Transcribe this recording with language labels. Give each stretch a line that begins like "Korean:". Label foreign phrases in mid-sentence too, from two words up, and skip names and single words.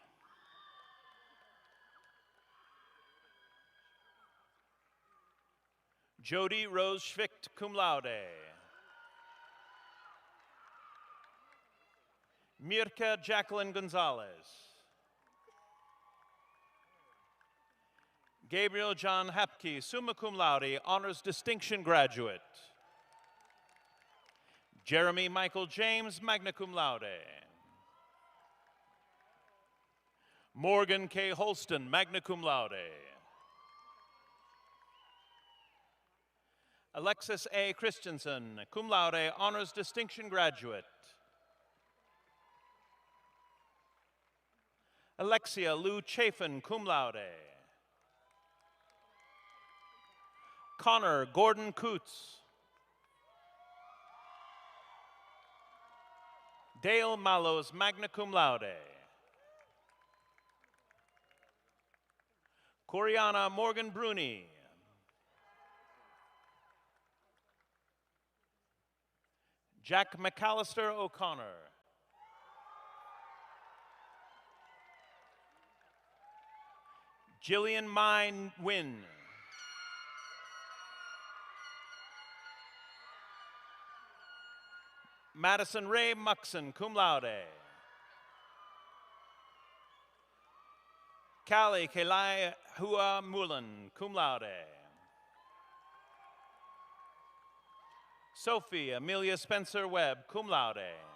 English: Jody Rose Schvicht,
Latin: cum laude.
English: Mirka Jacqueline Gonzalez. Gabriel John Hapke,
Latin: summa cum laude,
English: honors distinction graduate. Jeremy Michael James,
Latin: magna cum laude.
English: Morgan K. Holston,
Latin: magna cum laude.
English: Alexis A. Christensen,
Latin: cum laude,
English: honors distinction graduate. Alexia Lou Chafin,
Latin: cum laude.
English: Connor Gordon Coots. Dale Mallows,
Latin: magna cum laude.
English: Coriana Morgan Bruni. Jack McAllister O'Connor. Jillian Mai Nguyen. Madison Ray Muxon,
Latin: cum laude.
English: Callie Kelai Hua Mullen,
Latin: cum laude.
English: Sophie Amelia Spencer Webb,
Latin: cum laude.